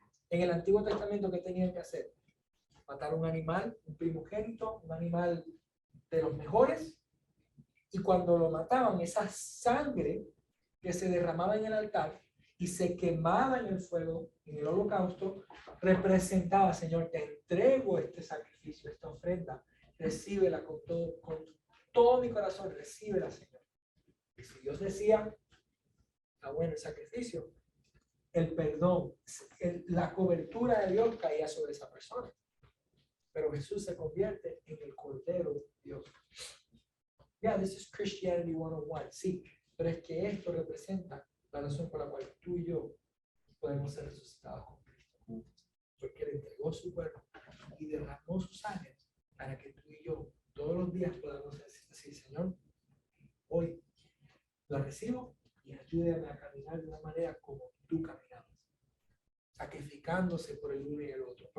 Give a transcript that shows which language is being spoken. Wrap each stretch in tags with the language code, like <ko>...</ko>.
<es>En el Antiguo Testamento, ¿qué tenían que hacer? Matar un animal, un primogénito, un animal de los mejores, y cuando lo mataban, esa sangre que se derramaba en el altar y se quemaba en el fuego, en el holocausto, representaba: Señor, te entrego este sacrificio, esta ofrenda, recíbela con todo mi corazón, recíbela, Señor. Y si Dios decía, está bueno el sacrificio, el perdón, la cobertura de Dios caía sobre esa persona. Pero Jesús se convierte en el Cordero de Dios.</es> <en>Yeah, this is Christianity 101.</en> <es>Sí, pero es que esto representa la razón por la cual tú y yo podemos ser resucitados con Cristo. Porque Él entregó su cuerpo y derramó su sangre para que tú y yo todos los días podamos decir: Señor, hoy lo recibo y ayúdame a caminar de una manera como tú caminabas, sacrificándose por el uno y el otro.</es>